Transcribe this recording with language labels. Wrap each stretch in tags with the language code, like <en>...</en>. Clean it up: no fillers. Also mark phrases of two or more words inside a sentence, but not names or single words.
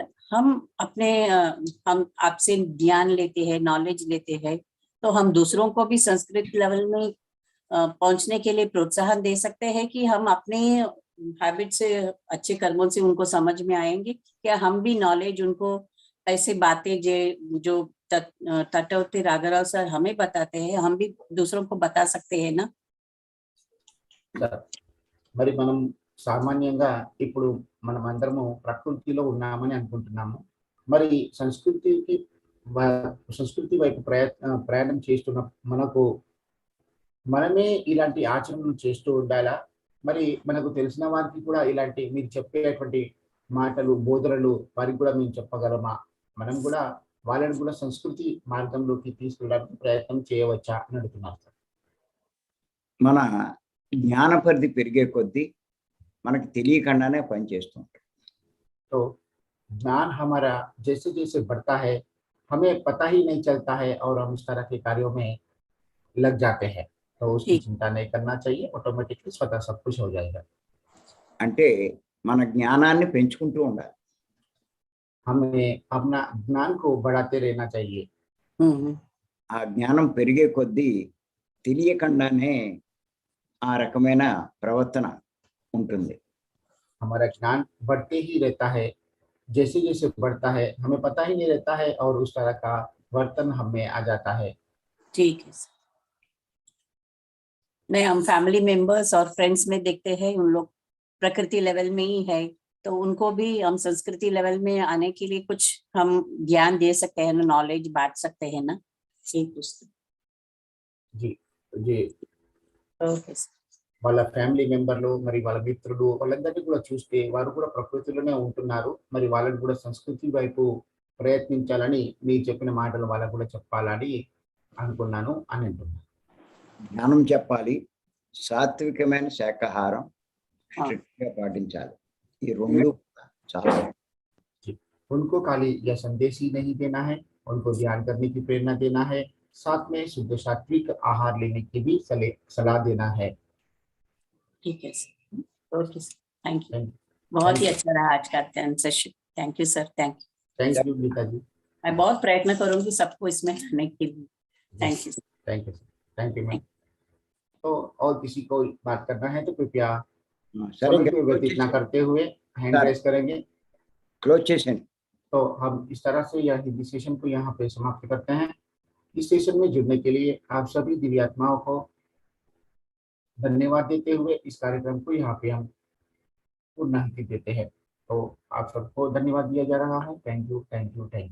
<hi>हम अपने हम आपसे ज्ञान लेते हैं, नॉलेज लेते हैं, तो हम दूसरों को भी संस्कृत लेवल में पहुंचने के लिए प्रोत्साहन दे सकते हैं कि हम अपने हैबिट से, अच्छे कर्मों से उनको समझ में आएंगे क्या? हम भी नॉलेज उनको ऐसे बातें जो तटवर्ती राघवराव सर हमें बताते हैं, हम भी दूसरों को बता सकते हैं ना?</hi> <te>మరి మనం సామాన్యంగా ఇప్పుడు మనం అందరము ప్రకృతిలో ఉన్నామని అనుకుంటున్నాము. మరి సంస్కృతి వైపు ప్రయాణం చేస్తున్న మనకు మనమే ఇలాంటి ఆచరణలు చేస్తూ ఉండాలా? మరి మనకు తెలిసిన వారికి కూడా ఇలాంటి మీరు చెప్పేటువంటి మాటలు, బోధనలు వారికి కూడా మేము చెప్పగలమా? మనం కూడా వాళ్ళని కూడా సంస్కృతి మార్గంలోకి తీసుకెళ్ళడానికి ప్రయత్నం చేయవచ్చా అని అడుగుతున్నారు సార్. మన జ్ఞాన పరిధి పెరిగే కొద్దీ మనకి తెలియకుండానే పనిచేస్తూ ఉంటాం.</te> <hi>तो ज्ञान हमारा जैसे जैसे बढ़ता है हमें पता ही नहीं चलता है और हम इस तरह के कार्यों में लग जाते हैं। तो उसकी ठीक। चिंता नहीं करना चाहिए, ऑटोमेटिकली स्वतः सब कुछ हो जाएगा।</hi> <te>అంటే మన జ్ఞానాన్ని పెంచుకుంటూ ఉండాలి.</te> <hi>हमें अपना ज्ञान को बढ़ाते रहना चाहिए।</hi> <te>ఆ జ్ఞానం పెరిగే కొద్దీ తెలియకుండానే ఆ రకమైన ప్రవర్తన ఉంటుంది.</te> <hi>हमारा ज्ञान बढ़ते ही रहता है, जैसे जैसे बढ़ता है हमें पता ही नहीं रहता है और उस तरह का वर्तन हमें आ जाता है। ठीक है सर। नहीं, हम</hi> <en>family members</en> <hi>और फ्रेंड्स में देखते हैं उन लोग प्रकृति लेवल में ही है, तो उनको भी हम संस्कृति लेवल में आने के लिए कुछ हम ज्ञान दे सकते हैं ना, नॉलेज बांट सकते हैं ना? ठीक है जी जी, ओके सर।</hi> <te>వాళ్ళ</te> <en>family members</en> <te>మరి వాళ్ళ మిత్రులు వాళ్ళందరినీ కూడా చూస్తే వారు కూడా ప్రకృతిలోనే ఉంటున్నారు. మరి వాళ్ళని కూడా సంస్కృతి వైపు ప్రయత్నించాలని మీరు చెప్పిన మాటలు వాళ్ళకు కూడా చెప్పాలని అనుకున్నాను అని అంటున్నాను. జ్ఞానం చెప్పాలి, సాత్వికమైన శాకాహారం స్ట్రిక్ట్గా పాటించాలి. ఈ రెండు చాలా</te> <hi>उनको खाली यह संदेश ही नहीं देना है, उनको ध्यान करने की प्रेरणा देना है, साथ में शुद्ध सात्विक आहार लेने की भी सलाह देना है। ठीक है सर,</hi> <en>okay sir, thank you. thank</en> <hi>बहुत ही</hi> <en>you.</en> <hi>अच्छा रहा आज का सेशन।</hi> <en>thank you sir, thank you Geeta ji.</en> <hi>मैं बहुत प्रयत्न करूंगी सबको इसमें आने के लिए।</hi> <en>thank you. thank you thank you ma'am.</en> <hi>तो और किसी को बात करना है तो कृपया समय को व्यतीत न करते हुए</hi> <en>hand raise</en> <hi>करेंगे।</hi> <en>close session.</en> <hi>तो हम इस तरह से यह हिंदी सेशन को यहाँ पे समाप्त करते हैं। इस सेशन में जुड़ने के लिए आप सभी दिव्यात्माओं को धन्यवाद देते हुए इस कार्यक्रम को यहाँ पे हम पूर्णाहुति देते हैं। तो आप सबको धन्यवाद दिया जा रहा है।</hi> <en>thank you thank you thank you.</en>